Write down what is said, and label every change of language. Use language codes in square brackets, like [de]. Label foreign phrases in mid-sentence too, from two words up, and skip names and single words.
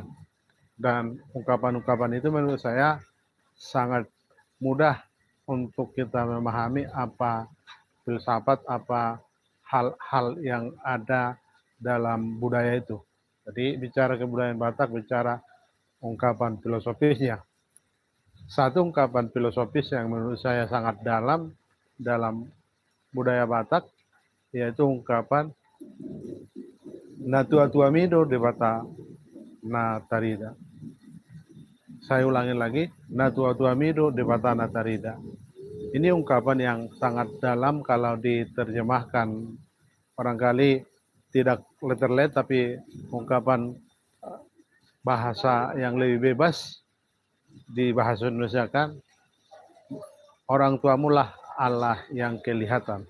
[id] Dan ungkapan-ungkapan itu menurut saya sangat mudah untuk kita memahami apa filsafat, apa hal-hal yang ada dalam budaya itu. Jadi bicara kebudayaan Batak, bicara ungkapan filosofisnya. Satu ungkapan filosofis yang menurut saya sangat dalam budaya Batak, yaitu ungkapan [bbc] Natua tuamido de bata na tarida. [id] Saya ulangi lagi, [bbc] Natua tuamido de bata na tarida. [id] Ini ungkapan yang sangat dalam, kalau diterjemahkan barangkali tidak letterlet, tapi ungkapan bahasa yang lebih bebas di bahasa Indonesia kan, orang tuamu lah Allah yang kelihatan.